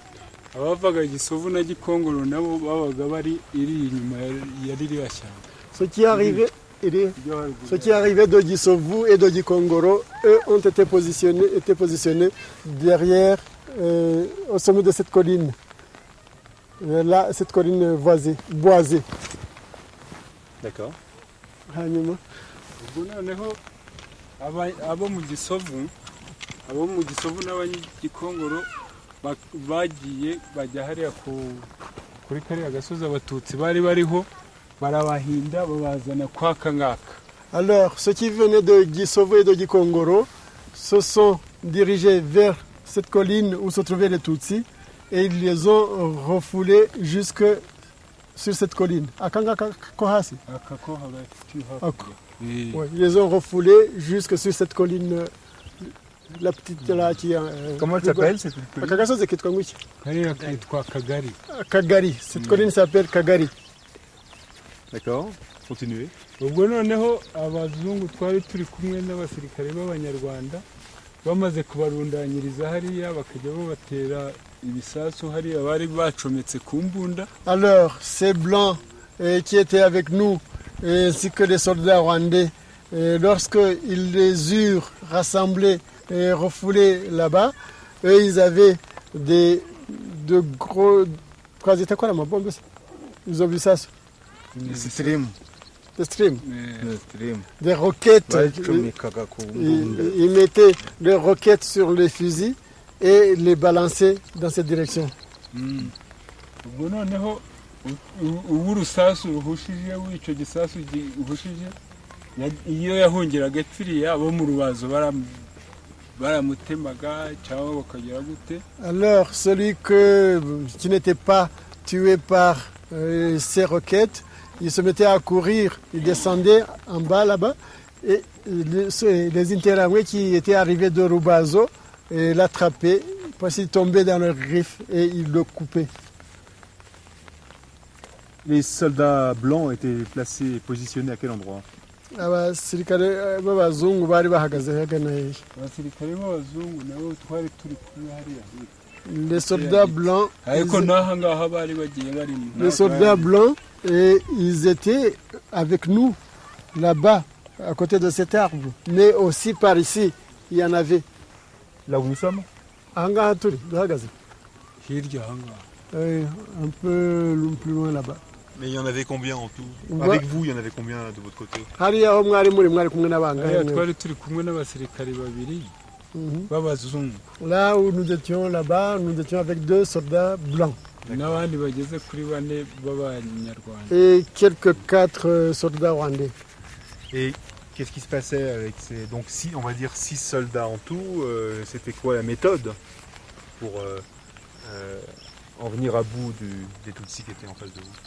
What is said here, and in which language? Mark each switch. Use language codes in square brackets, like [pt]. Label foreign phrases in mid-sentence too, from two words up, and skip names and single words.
[fr] Ceux qui arrivaient de Gisovu et de Gikongoro, eux, ont été positionnés derrière, au sommet de cette colline. Là, cette colline boisée. D'accord. [rw] bagiye bajya hariya kuri kariya gasozi abatutsi bari bariho barabahinda babazana kwa kangaka. [fr] Alors, ceux qui venaient de Gisovu et de Gikongoro se sont dirigés vers cette colline où se trouvaient les Tutsis et ils les ont refoulés jusque sur cette colline. Ils les ont refoulés jusque sur cette colline. La petite là qui comment elle s'appelle cette colline? Kagari. Cette colline s'appelle Kagari. D'accord. Continuez. [rw] Ubwo noneho abazungu twari turi kumwe n'abasirikare b'Abanyarwanda bamaze kubarundanyiriza hariya bakajya babatera ibisasu hariya bari bacometse ku mbunda. [fr] Alors ces blancs qui étaient avec nous ainsi que les soldats rwandais Et lorsqu'ils les eurent rassemblés et refoulés là-bas, eux, ils avaient de gros... C'était quoi la bombe? Ils ont vu ça? Stream. Des streams. Stream. Des roquettes. Ils mettaient les roquettes sur les fusils et les balançaient dans cette direction. [rw] ubwo noneho uw'urusasu ruhushije w'icyo gisasu gihushije iyo yahungiraga epfiriya abo mu rubazo baramutemaga cyangwa bakagera gute. [fr] Alors celui qui n'était pas tué par ces roquettes, il se mettait à courir, il descendait en bas là-bas et les Interamwe qui étaient arrivés de Rubazo l'attrapaient parce qu'il tombait dans leurs griffes et ils le coupaient. Les soldats blancs étaient placés, positionnés à quel endroit? [rw] abasirikare b'abazungu bari bahagaze hagana hehe? abasirikare b'abazungu nabo twari turi kumwe hariya. [fr] Les soldats blancs, [rw] ariko n'aha ngaha bari bagiye barimo. [fr] Les soldats blancs, ils étaient avec nous là-bas, à côté de cet arbre. Mais aussi par ici, il y en avait. Là où nous sommes? [rw] Aha ngaha turi duhagaze. Hirya aha ngaha. [fr] Un peu plus loin là-bas. Mais il y en avait combien en tout? Avec vous, il y en avait combien de votre côté? [rw] Hariya aho mwari kumwe n'abangahe? Twari turi kumwe n'abasirikare babiri b'abazungu. [fr] Là où nous étions là-bas, nous étions avec 2 soldats blancs. [rw] N'abandi bageze kuri 4 b'abanyarwanda. [fr] Et quelques 4 soldats rwandais. Et qu'est-ce qui se passait avec ces... Donc on va dire 6 soldats en tout, c'était quoi la méthode pour en venir à bout des Tutsis qui étaient en face de vous?